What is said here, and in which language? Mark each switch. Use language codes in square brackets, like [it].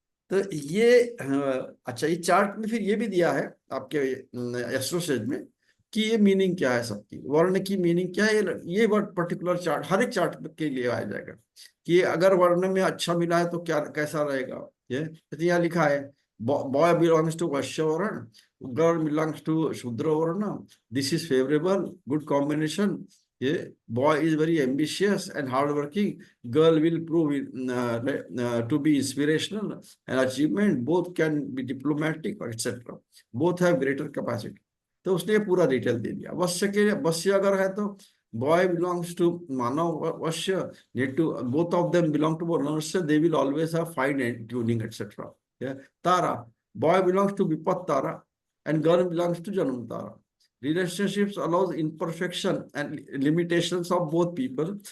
[hi] तो ये अच्छा, ये चार्ट में फिर ये भी दिया है आपके एस्ट्रोसेज में कि ये मीनिंग क्या है, सबकी वर्ण की मीनिंग क्या है। ये वर्ड पर्टिकुलर चार्ट हर एक चार्ट के लिए आ जाएगा कि अगर वर्ण में अच्छा मिला है तो क्या कैसा रहेगा। ये तो यहाँ लिखा है [en] Boy belongs to Vaishya varna, girl belongs to Shudra varna, this is favourable good combination. ये boy is very ambitious and hard working, girl will prove to be inspirational and achievement, both can be diplomatic etc, both have greater capacity। [hi] तो उसने ये पूरा detail दे दिया। वश्य के वश्य अगर है तो [en] Boy belongs to manav vashya, need to both of them belong to vashya, they will always have fine and tuning etc। Tara, boy belongs to vipat tara and girl belongs to janam tara। Relationships allows imperfection and limitations of both people।